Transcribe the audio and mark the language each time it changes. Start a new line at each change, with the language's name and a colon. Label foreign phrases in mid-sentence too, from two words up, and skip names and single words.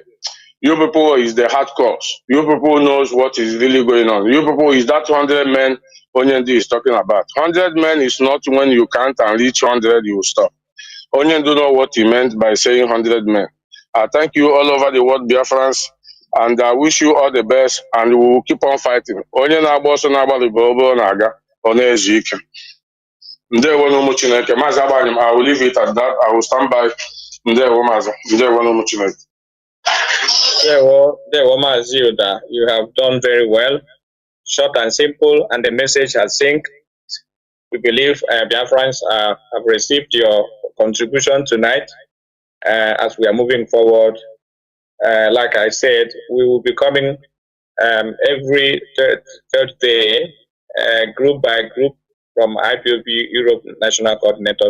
English: You people is the hardcores. You people knows what is really going on. You people is that 100 men Onyendi is talking about. 100 men is not when you count and reach 100 you will stop. Onyendi know what he meant by saying 100 men. I thank you all over the world, Biafrans, and I wish you all the best, and we will keep on fighting.
Igbo: Onye na-agba ọsọ na-agbalị bụ na-aga ọ na-ezu ike. Ndewo n'ụmụ Chineke. Maazị Agbanyem,
English: I will leave it at that. I will stand by.
Igbo: Ndewo Maazị. Ndewo n'ụmụ Chineke. Ndewo Mazi,
English: you have done very well. Short and simple, and the message has synced. We believe Biafrans have received your contribution tonight as we are moving forward. Like I said, we will be coming every Thursday, group by group from IPOB Europe National Coordinators.